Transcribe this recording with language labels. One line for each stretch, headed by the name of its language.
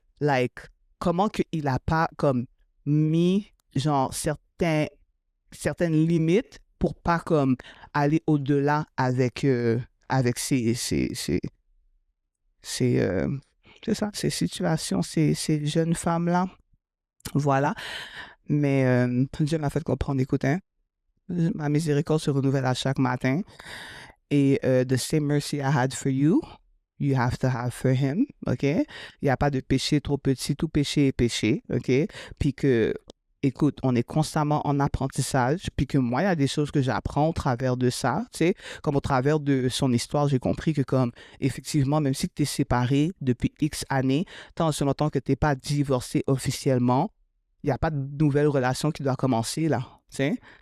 French: Like, comment qu'il a pas, comme, mis, genre, certaines limites pour pas, comme, aller au-delà avec c'est ça, ces situations, ces jeunes femmes-là. Voilà. Mais Dieu m'a fait comprendre, écoute, hein, ma miséricorde se renouvelle à chaque matin.
English: Et the same mercy I had for you, you have to have for him, OK?
French: Il n'y a pas de péché trop petit, tout péché est péché, OK? Puis que, écoute, on est constamment en apprentissage, puis que moi, il y a des choses que j'apprends au travers de ça, tu sais, comme au travers de son histoire, j'ai compris que comme, effectivement, même si tu es séparé depuis X années, tant aussi longtemps que tu n'es pas divorcé officiellement, il n'y a pas de nouvelle relation qui doit commencer, là, tu sais?